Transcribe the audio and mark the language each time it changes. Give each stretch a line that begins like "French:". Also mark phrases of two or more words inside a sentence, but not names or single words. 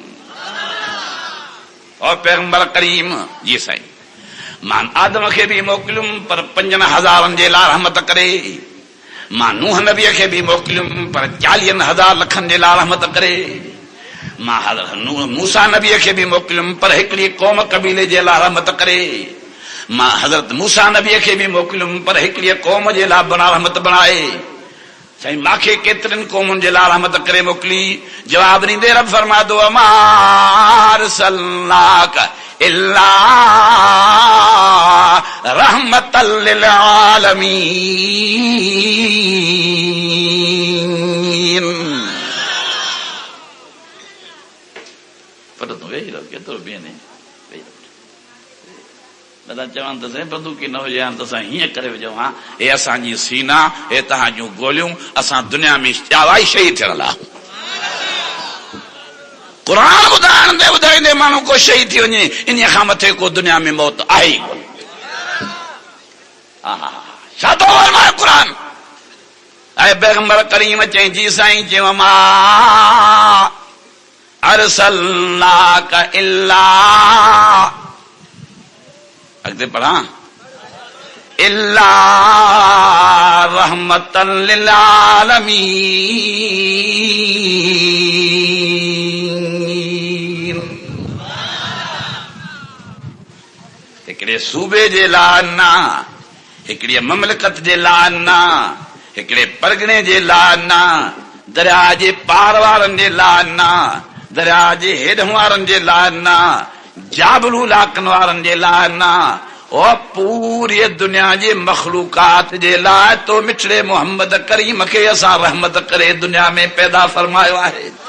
Sindhi: और पैगंबर करीम जी साईं, मां आदम खे बि मोकिलियुमि पर 5000 जे लाइ रहमत करे, मां नूह नबीअ खे बि मोकिलियुमि पर 40,000 लखनि जे लाइ रहमत करे, मां मूसा नबीअ खे बि मोकिलियुमि पर हिकिड़ी क़ौम कबीले जे लाइ रहमत करे, मां हज़रत मूसा नबीअ खे बि मोकिलियुमि पर हिकिड़ी क़ौम जे लाइ रहमत बणाए। साईं मूंखे केतिरनि क़ौमुनि जे लाइ रहमत करे मोकिली? जवाब ॾींदे रब फरमादो
Arabic: ما أرسلناك إلا رحمة للعالمين.
Sindhi: केतिरो बीहने चवनि त साईं बंदूकी न हुजे त असां हीअं करे विझूं, हा हे असांजी सीना, हे तव्हां जूं गोलियूं, असां दुनिया में चावाई शहीद थियण लाइ। قرآن ॿुधाइण ते ॿुधाईंदे माण्हू को शहीद थी वञे, इन खां मथे को दुनिया में मौत आहे ई कोन। छा थो फरमाए क़ुर? ऐं पैगंबर करीम चई जी साईं चयो
Arabic: ما أرسلناك إلا,
Sindhi: अॻिते पढ़ां,
Arabic: إلا رحمة للعالمين.
Sindhi: हिकिड़े सूबे जे लाइ न, हिकिड़ी ममलिकत जे लाइ न, हिकिड़े परगिणे जे लाइ न, दरिया जे पार वारनि जे लाइ न, दरिया जे हेॾ वारनि जे लाइ न, जाबलू इलाक़नि वारनि जे लाइ न, और पूरी दुनिया जे मखलूकात जे लाइ तो मिठड़े मोहम्मद करीम खे असां रहमत करे दुनिया में पैदा फरमायो आहे।